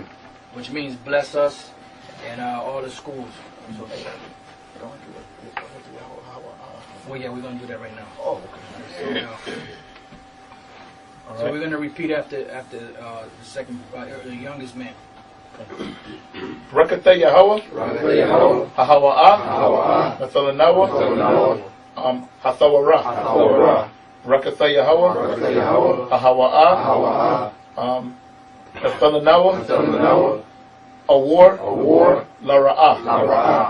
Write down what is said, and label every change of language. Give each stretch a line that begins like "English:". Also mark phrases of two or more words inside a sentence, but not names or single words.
English: Which means bless us and all the schools. Well, yeah, we're going to do that right now. Oh, okay. So we're going to repeat after the second, the youngest man. Rakata Yahweh, Hahawa'a, Nathalanawa, Hathawara. Rakata Yahweh, Hahawa'a, Nathalanawa, Awar, Lara'a.